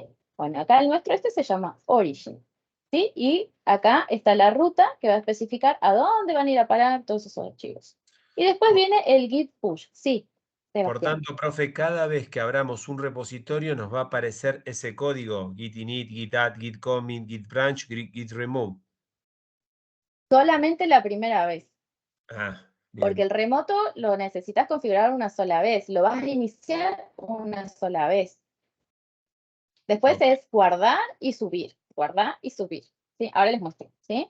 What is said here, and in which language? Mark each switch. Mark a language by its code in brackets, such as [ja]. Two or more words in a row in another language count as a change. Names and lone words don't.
[es] Bueno, acá el nuestro se llama Origin. ¿Sí? Y acá está la ruta que va a especificar a dónde van a ir a parar todos esos archivos. Y después viene el [en] git push. [es] Sí, Sebastián. Por tanto, profe, cada vez que abramos un repositorio nos va a aparecer ese código, [en] git init, git add, git commit, git branch, git remove. [es] Solamente la primera vez. Bien. Porque el remoto lo necesitas configurar una sola vez. Lo vas a iniciar una sola vez. Después es guardar y subir. Guardar y subir. ¿Sí? Ahora les muestro. ¿Sí?